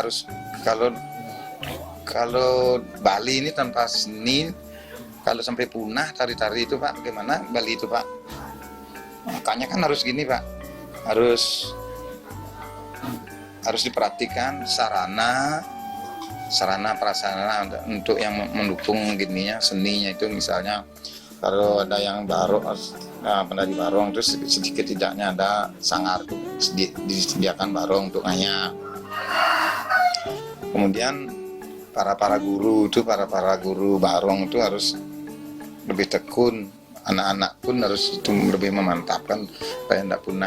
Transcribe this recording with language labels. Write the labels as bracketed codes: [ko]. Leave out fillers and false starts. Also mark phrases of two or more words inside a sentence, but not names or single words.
[id] Harus kalau Bali ini tanpa seni, kalau sampai punah tari-tari itu Pak, bagaimana Bali itu Pak? Makanya kan harus gini Pak, harus diperhatikan sarana prasarana untuk yang mendukung gininya seninya itu. Misalnya kalau ada yang barong, penari barong terus sedikit tidaknya ada sanggar tuh disediakan barong untuk hanya. Kemudian para guru barong itu harus lebih tekun, anak-anak pun harus itu lebih memantapkan supaya tidak punah.